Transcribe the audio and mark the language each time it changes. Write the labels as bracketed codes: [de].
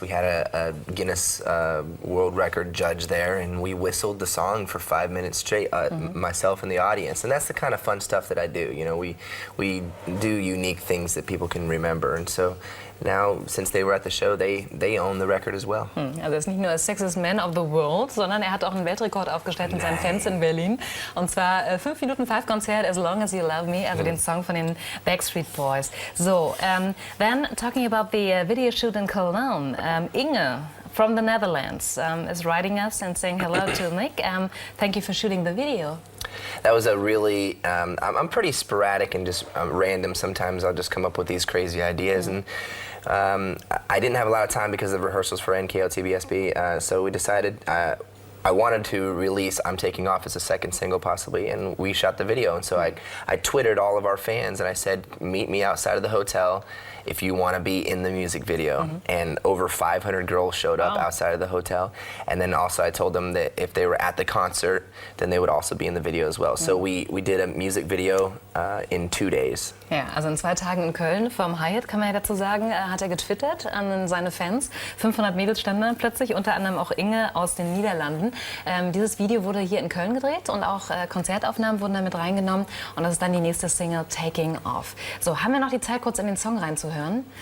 [en] We had a Guinness World Record judge there, and we whistled the song for 5 minutes straight, myself and the audience. And that's the kind of fun stuff that I do. You know, we do unique things that people can remember. And so now, since they were at the show, they own the record as well. [de] Also er ist nicht nur Sexiest Man of the World, sondern er hat auch einen Weltrekord aufgestellt mit seinen Fans in Berlin. Und zwar 5 Minuten 5 Konzert, As Long As You Love Me, also den Song von den Backstreet Boys. [en] So, then talking about the video shoot in Cologne, Inge from the Netherlands is writing us and saying hello to Nick. Thank you for shooting the video. That was a really, I'm pretty sporadic and just random. Sometimes I'll just come up with these crazy ideas. And I didn't have a lot of time because of rehearsals for NKLTBSB, so we decided I wanted to release I'm Taking Off as a second single possibly, and we shot the video. And so I Twittered all of our fans and I said, meet me outside of the hotel if you want to be in the music video. And over 500 girls showed up outside of the hotel. And then also I told them that if they were at the concert, then they would also be in the video as well. So we did a music video in 2 days. [de] Ja, also in 2 Tagen in Köln vom Hyatt, kann man ja dazu sagen, hat er getwittert an seine Fans. 500 Mädels standen da plötzlich, unter anderem auch Inge aus den Niederlanden. Dieses Video wurde hier in Köln gedreht und auch Konzertaufnahmen wurden damit reingenommen. Und das ist dann die nächste Single, Taking Off. So, haben wir noch die Zeit, kurz in den Song reinzuhören?